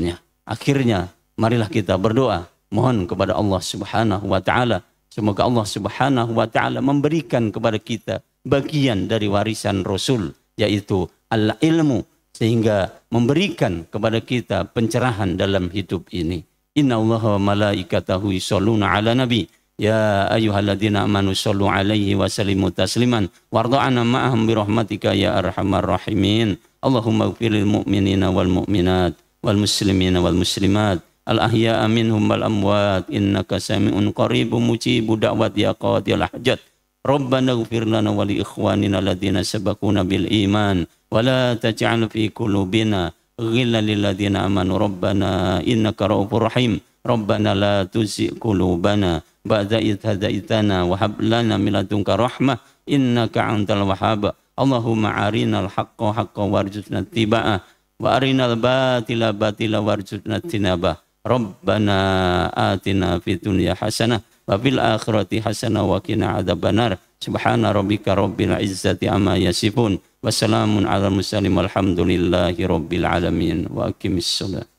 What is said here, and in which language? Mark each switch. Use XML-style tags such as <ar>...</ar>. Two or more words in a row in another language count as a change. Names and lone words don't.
<id>Akhirnya marilah kita berdoa, mohon kepada Allah</id> <ar>سبحانه وتعالى</ar> <id>Semoga Allah</id> <ar>سبحانه وتعالى</ar> <id>memberikan kepada kita bagian dari warisan Rasul, yaitu al-ilmu, sehingga memberikan kepada kita pencerahan dalam hidup ini.</id> <ar>إن الله وملائكته يصلون على النبي. يا أيها الذين آمنوا صلوا عليه وسلموا تسليما. وارض عنا معهم برحمتك يا أرحم الراحمين. اللهم اغفر للمؤمنين والمؤمنات والمسلمين والمسلمات. الأحياء منهم والأموات إنك سميع قريب مجيب الدعوات يا قاضي الحاجات. ربنا اغفر لنا ولإخواننا الذين سبقونا بالإيمان ولا تجعل في قلوبنا غلا للذين آمنوا ربنا إنك رءوف رحيم. ربنا لا تزغ قلوبنا بعد إذ هديتنا وهب لنا من لدنك رحمة إنك أنت الوهاب. اللهم أرنا الحق حقا وارزقنا اتباعه وأرنا الباطل باطلا وارزقنا اجتنابه. ربنا آتنا في الدنيا حسنة وفي الآخرة حسنة وقنا عذاب النار. سبحان ربك رب العزة عما يصفون وسلام على المرسلين والحمد لله رب العالمين. وأقم الصلاة.</ar>